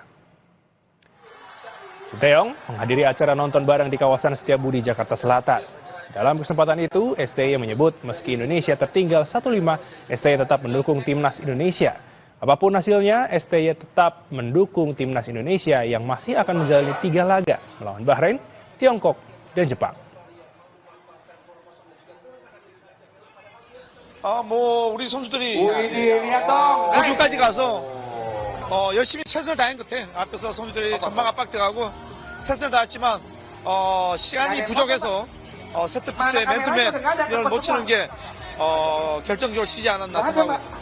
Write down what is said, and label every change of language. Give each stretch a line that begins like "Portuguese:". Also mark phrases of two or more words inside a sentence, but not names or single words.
Indonesian: Sinteyong menghadiri acara nonton bareng di kawasan Setiabudi, Jakarta Selatan. Dalam kesempatan itu, STY menyebut meski Indonesia tertinggal 1-5, STY tetap mendukung Timnas Indonesia. Apapun hasilnya, STY tetap mendukung Timnas Indonesia yang masih akan menjalani 3 laga melawan Bahrain, Tiongkok, dan Jepang.
Korean: 우리 선수들이 호주까지 가서 열심히 최선을 다한 것 같아. 앞에서 선수들이 전방 압박돼가고 최선을 다했지만 시간이 부족해서 세트피스의 맨투맨을 놓치는 게 결정적으로 지지 않았나 생각하고.